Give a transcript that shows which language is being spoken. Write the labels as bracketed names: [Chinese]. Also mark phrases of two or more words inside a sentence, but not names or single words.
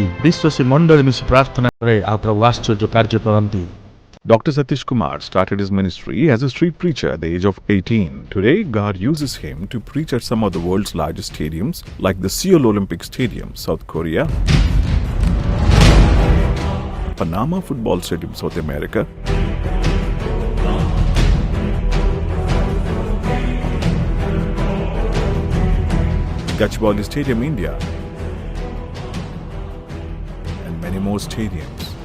[Odia] ବିଶ୍ୱାସୀ ମଣ୍ଡଳୀ ମିଶି ପ୍ରାର୍ଥନା କରେ ଆଉ ପ୍ରଭୁ ଆଶ୍ଚର୍ଯ୍ୟ କାର୍ଯ୍ୟ କରନ୍ତି। [English] Dr. Satish Kumar started his ministry as a street preacher at the age of 18. Today, God uses him to preach at some of the world's largest stadiums like the Seoul Olympic Stadium, South Korea, Panama Football Stadium, South America, Gachibowli Stadium, India, and many more stadiums.